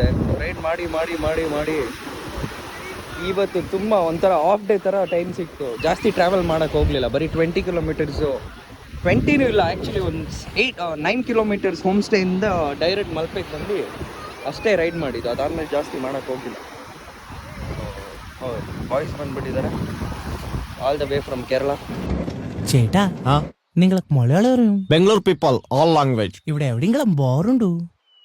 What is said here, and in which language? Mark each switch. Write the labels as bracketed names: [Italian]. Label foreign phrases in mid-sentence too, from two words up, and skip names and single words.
[Kannada] ರೈಡ್ ಮಾಡಿ ಮಾಡಿ ಮಾಡಿ ಮಾಡಿ ಇವತ್ತು ತುಂಬ ಒಂಥರ [English] off day [Kannada] ಥರ ಟೈಮ್ ಸಿಕ್ತು. ಜಾಸ್ತಿ ಟ್ರಾವೆಲ್ ಮಾಡೋಕ್ಕೆ ಹೋಗಲಿಲ್ಲ. ಬರೀ 20 ಕಿಲೋಮೀಟರ್ಸು, 20ನೂ ಇಲ್ಲ ಆ್ಯಕ್ಚುಲಿ, ಒಂದು 9 ಕಿಲೋಮೀಟರ್ಸ್ ಹೋಮ್ ಸ್ಟೇಯಿಂದ ಡೈರೆಕ್ಟ್ ಮಲ್ಪೆಗೆ ಬಂದು ಅಷ್ಟೇ ರೈಡ್ ಮಾಡಿದ್ದು. ಅದಾದಮೇಲೆ ಜಾಸ್ತಿ ಮಾಡೋಕ್ಕೆ ಹೋಗಿಲ್ಲ. ಬಾಯ್ಸ್ ಬಂದ್ಬಿಟ್ಟಿದ್ದಾರೆ, [English] all the way from Kerala. [Malayalam] ചേട്ടാ നിങ്ങൾക്ക് മലയാളം അറിയും? [English] Bangalore people all language [Malayalam] ഇവിടെ എവിടെയെങ്കിലും ബോറുണ്ടോ?